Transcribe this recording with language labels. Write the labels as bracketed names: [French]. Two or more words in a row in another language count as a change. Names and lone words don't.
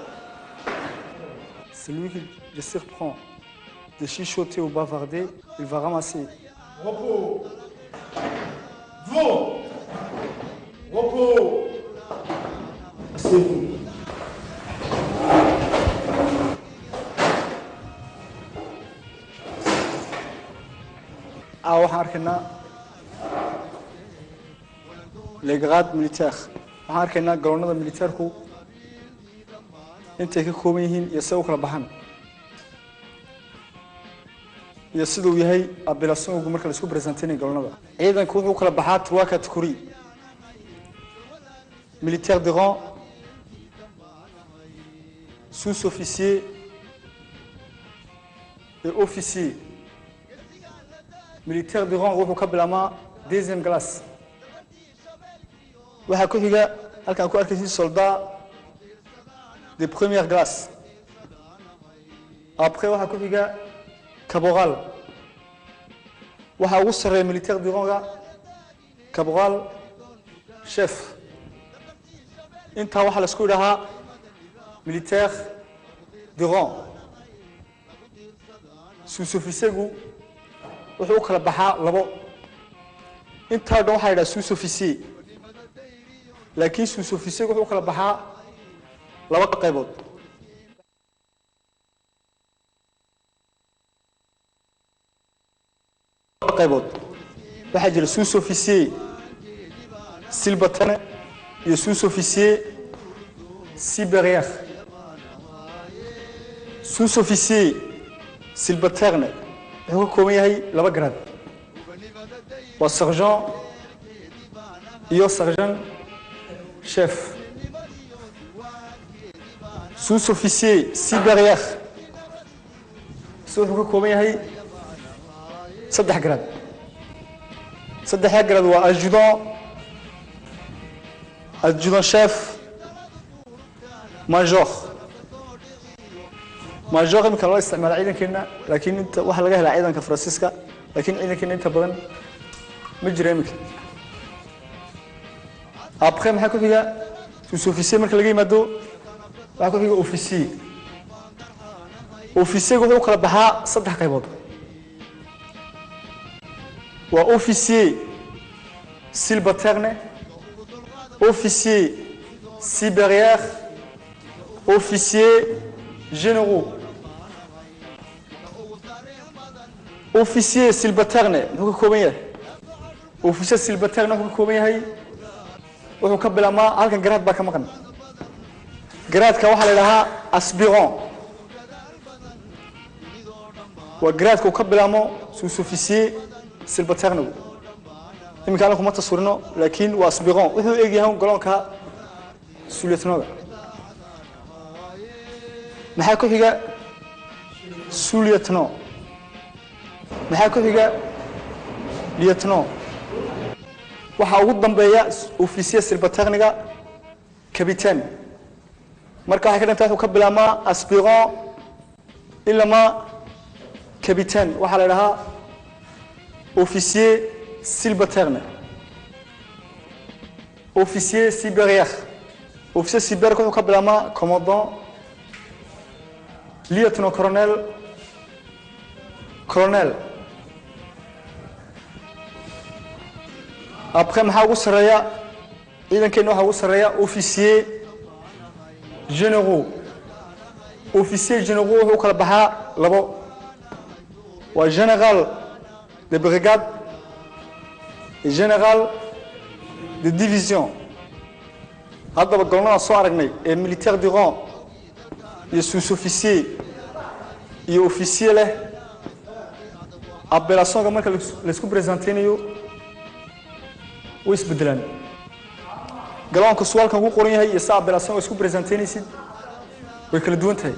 [French] Celui qui le surprend de chuchoter ou bavarder, il va ramasser. Repos. Vous. Repos. Asseyez-vous. [Somali] waxaan arkaynaa [French] les grades militaires [Somali] waxaan arkaynaa garoonada militaarku intay ka kooban yihiin iyo sida u kala baxaan iyo sida uu yahay appellation marka la isku presenteynayo garoonada ciidanku wuxuu kala baxaa [French] trois catégories militaire de rang sous-officier et officier militaire de rang [Somali] wuxuu ka bilaabmaa [French] deuxième classe [Somali] waxaa ku xiga halkaan ku arkaysiin [French] soldat de première classe après [Somali] waxaa ku xiga caporal waxaa ugu sarreeya [French] militaire de rang caporal chef [Somali] intaa waxaa la isku idhahaa [French] militaire de rang [Somali] sous-officier-gu wuxuu kala baxaa labo inta dhan waxa la sous-officier laakiin sous-officier wuxuu kala baxaa laba qaybood waxaa jira [French] sous-officier subalterne iyo sous-officier supérieur sous-officier subalterne [Somali] wuxuu ka kooban yahay laba grade waa sergent iyo sergent chef [French] sous-officier supérieur [Somali] wuxuu ka kooban yahay saddex grade saddexda grade waa [French] adjudant chef major major [Somali] imika loo isticmaala ciidankeena laakiin inta waxa laga helaa ciidanka Faransiiska laakiin ciidankeena inta badan ma jira imika après maxaa ku xiga sous-officier marka laga yimaado waxaa ku xiga officier officier wuxuu kala baxaa saddex qaybood waa [French] officier subalterne officier supérieur officier généraux officier subalterne [Somali] wuxuu ka kooban yahay [French] officier subalterne [Somali] wuxuu ka kooban yahay wuxuu ka bilaabmaa halkan grade baa ka maqan gradeka waxaa la yidhahaa aspirant waa gradeka uu ka bilaabmo [French] sous-officier subalterne [Somali] iminka anagu kuma tasawirno laakiin waa aspirant wuxuu egyahay galoonka sous-lieutenant maxaa ku xiga sous-lieutenant maxaa ku xiga lieutenant waxaa ugu dambeeya officier subalterniga capitaine marka waxay ka dhantahay wuxuu ka bilaabmaa aspirant ilama capitaine waxaa la yidhahaa [French] officier subalterne. Officier supérieur. Officier supérieur [Somali] wuxuu ka bilaabmaa [French] commandant, lieutenant-colonel, colonel. [Somali] Après maxaa ugu sareeya ciidankeena waxaa ugu sareeya [French] officier généraux. Officier généraux [Somali] wuxuu kala baxaa labo. [French] Waa général de brigade et général de division. [Somali] Haddaba golnada soo aragnay ee [French] militaire du rang [Somali] iyo sous-officier iyo officier leh appellation marka la isku presenteynayo way isbedelaan. Galonka su'aalkan ugu qoran yahay iyo [French] sa appellation [Somali] isku presenteynaysid way kala duwan tahay.